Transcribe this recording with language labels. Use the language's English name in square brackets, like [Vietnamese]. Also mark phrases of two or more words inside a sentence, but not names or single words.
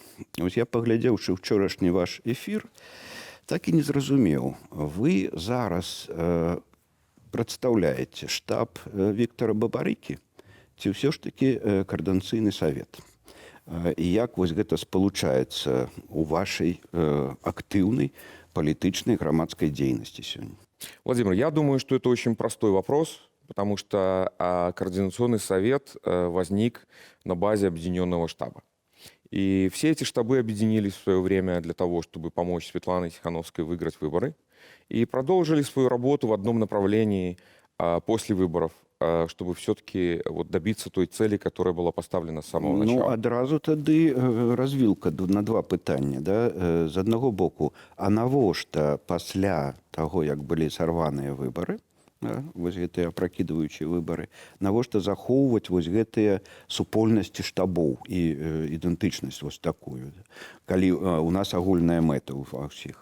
[Belarusian] Вось я, паглядзеўшы ўчорашні ваш эфір, так і не зразумеў. Вы зараз прадстаўляеце штаб Віктора Бабарыкі ці ўсё ж такі Коордынацыйны савет? І як вось гэта спалучаецца у вашай актыўнай [Russian] политичной громадской деятельности сегодня? Владимир, я думаю, что это очень простой вопрос, потому что Координационный совет возник на базе объединенного штаба. И все эти штабы объединились в свое время для того, чтобы помочь Светлане Тихановской выиграть выборы. И продолжили свою работу в одном направлении после выборов, чтобы все-таки вот добиться той цели, которая была поставлена с самого начала. [Belarusian] Ну, адразу тады развілка на два пытання. Да? З аднаго боку, а навошта пасля таго, як былі сарваныя выбары, да? Вось гэтыя пракідваючыя выбары, навошта захоўваць вось гэтыя супольнасці штабоў і ідэнтычнасць вось такую, калі у нас агульная мэта ва ўсіх.